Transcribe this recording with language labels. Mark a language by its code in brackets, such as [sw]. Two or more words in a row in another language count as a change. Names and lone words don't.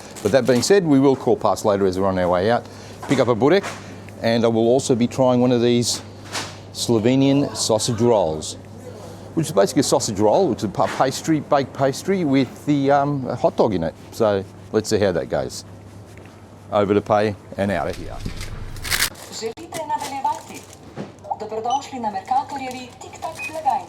[en] But that being said, we will call past later as we're on our way out, pick up a burek, and I will also be trying one of these Slovenian sausage rolls, which is basically a sausage roll, which is a pastry, baked pastry with the hot dog in it. So let's see how that goes. over to pay and out of here. [sl] Želite nadaljevati? Dobrodošli na Mercatorjevi tik-tak blagajni.